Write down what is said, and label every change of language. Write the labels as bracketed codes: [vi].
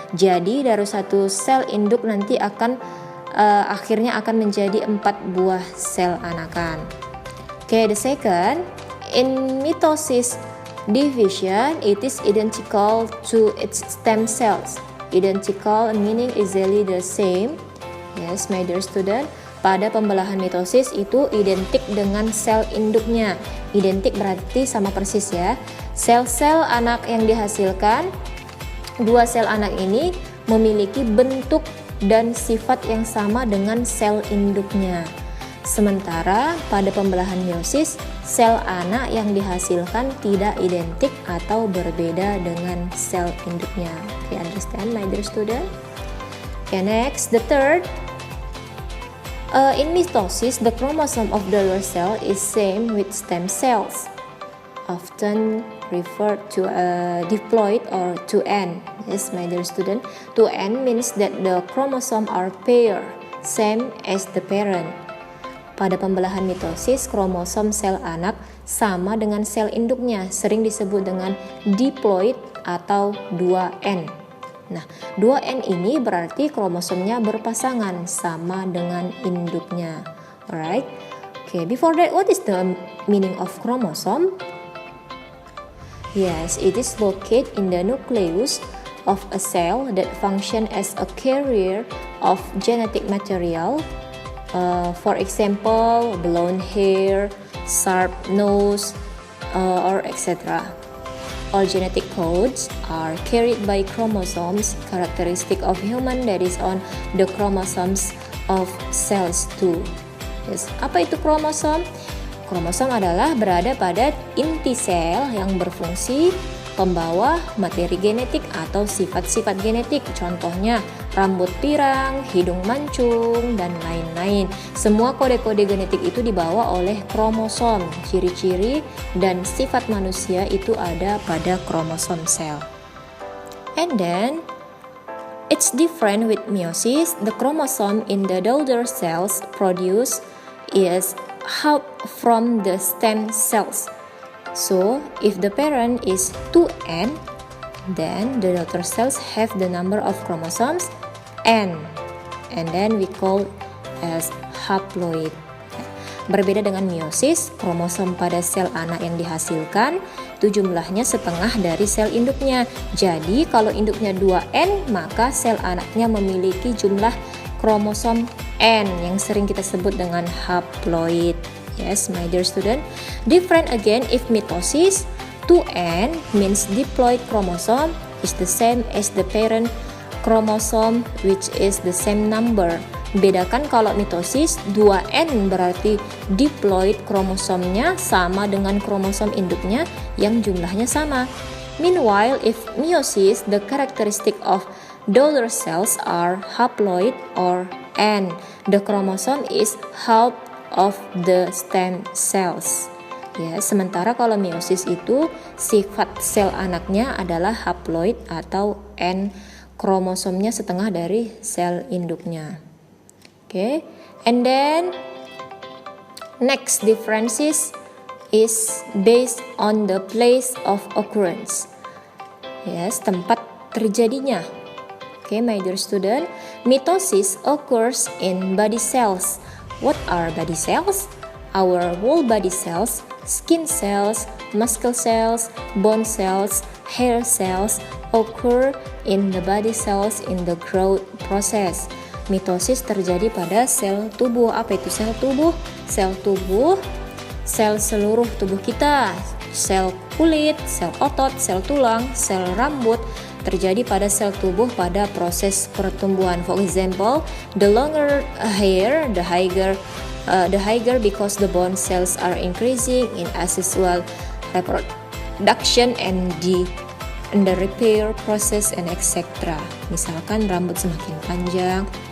[id] Jadi dari satu sel induk nanti akan akhirnya akan menjadi 4 buah sel anakan. [en] Okay, the second, in mitosis division, it is identical to its stem cells. Identical meaning exactly the same. Yes, my dear student. [id] Pada pembelahan mitosis itu identik dengan sel induknya. Identik berarti sama persis ya. Sel-sel anak yang dihasilkan, 2 sel anak ini memiliki bentuk dan sifat yang sama dengan sel induknya. Sementara pada pembelahan meiosis, sel anak yang dihasilkan tidak identik atau berbeda dengan sel induknya. [en] Okay, understand my dear student? Okay, next, the third. In mitosis, the chromosome of daughter cell is same with stem cells, often referred to diploid or 2N. Yes, my dear student. 2N means that the chromosome are pair, same as the parent. [id] Pada pembelahan mitosis, kromosom sel anak sama dengan sel induknya, sering disebut dengan diploid atau 2N. Nah, 2N ini berarti kromosomnya berpasangan sama dengan induknya. [en] Alright. Okay, before that, what is the meaning of chromosome? Yes, it is located in the nucleus of a cell that function as a carrier of genetic material. For example, blonde hair, sharp nose, or etc. All genetic codes are carried by chromosomes, characteristic of human that is on the chromosomes of cells too. Yes, [id] apa itu kromosom? Kromosom adalah berada pada inti sel yang berfungsi pembawa materi genetik atau sifat-sifat genetik. Contohnya rambut pirang, hidung mancung, dan lain-lain. Semua kode-kode genetik itu dibawa oleh kromosom. Ciri-ciri dan sifat manusia itu ada pada kromosom sel. [en] And then, it's different with meiosis. The chromosome in the daughter cells produced is half from the stem cells. So, if the parent is 2N, then the daughter cells have the number of chromosomes N, and then we call as haploid. [id] Berbeda dengan meiosis, kromosom pada sel anak yang dihasilkan itu jumlahnya setengah dari sel induknya. Jadi kalau induknya 2N, maka sel anaknya memiliki jumlah kromosom N yang sering kita sebut dengan haploid. [en] Yes, my dear student. Different again if mitosis, 2N means diploid chromosome is the same as the parent chromosome which is the same number. [id] Bedakan kalau mitosis 2N berarti diploid kromosomnya sama dengan kromosom induknya yang jumlahnya sama. [en] Meanwhile, if meiosis, the characteristic of daughter cells are haploid or N. The chromosome is half of the stem cells. [id] Ya, sementara kalau meiosis itu sifat sel anaknya adalah haploid atau N, kromosomnya setengah dari sel induknya. [en] Okay, and then next differences is based on the place of occurrence. Yes, [id] tempat terjadinya. [en] Okay, my dear student, mitosis occurs in body cells. What are body cells? Our whole body cells, skin cells, muscle cells, bone cells, hair cells occur in the body cells in the growth process. [id] Mitosis terjadi pada sel tubuh. Apa itu sel tubuh? Sel tubuh, sel seluruh tubuh kita, sel kulit, sel otot, sel tulang, sel rambut, terjadi pada sel tubuh pada proses pertumbuhan. [en] For example, the longer hair, the higher because the bone cells are increasing in asexual reproduction and the repair process and etc. [id] Misalkan rambut semakin panjang,